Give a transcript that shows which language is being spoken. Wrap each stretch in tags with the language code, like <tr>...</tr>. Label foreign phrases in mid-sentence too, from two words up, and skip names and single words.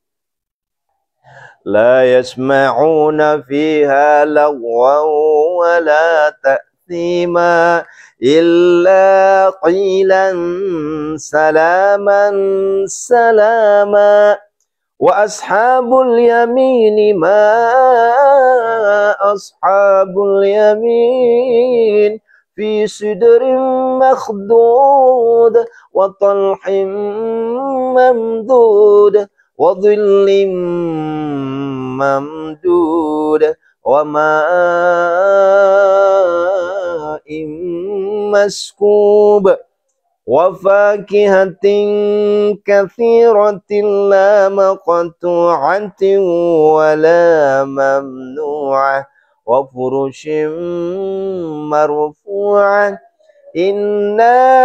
<ar>لا يسمعون فيها لغوا ولا تأثيما إلا قيلا سلاما سلاما وأصحاب اليمين ما أصحاب اليمين في سدر مخضود وطلح ممدود وظل ممدود وماء مسكوب وفاكهة كثيرة لا مقطوعة ولا ممنوعة وفرش مرفوعة إن</ar>